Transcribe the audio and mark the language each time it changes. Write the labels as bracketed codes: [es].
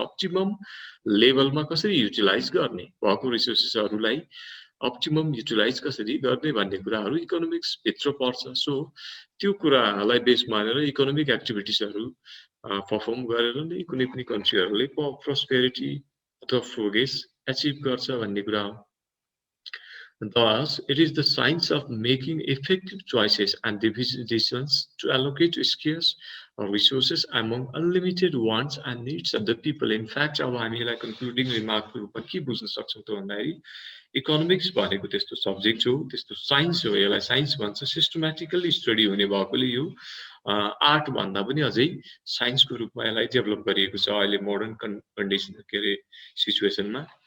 [ne] Optimum लेभलमा कसरी utilise गर्ने, भएको रिसोर्सेसहरूलाई अप्टिमम युटिलाइज कसरी गर्ने भन्ने कुराहरू इकोनोमिक्स भित्र पर्छ। सो त्यो कुरालाई बेस मानेर इकोनोमिक एक्टिभिटिजहरू परफर्म गरेर नै कुनै पनि कन्ट्रीहरूले प्रोस्पेरिटी अथवा प्रोग्रेस एचिभ गर्छ भन्ने कुरा हो। [en] Thus, it is the science of making effective choices and decisions to allocate scarce resources among unlimited wants and needs of the people. In fact, [ne] अब हामीलाई [en] concluding remark [ne] को रूपमा के बुझ्न सक्छौं त भन्दाखेरि इकोनोमिक्स भनेको त्यस्तो सब्जेक्ट हो, त्यस्तो साइन्स हो, यसलाई साइन्स भन्छ। सिस्टमेटिकली स्टडी हुने भएकोले यो आर्ट भन्दा पनि अझै साइन्सको रूपमा यसलाई डेभलप गरिएको छ अहिले मोडर्न कन्डिसन के अरे सिचुएसनमा।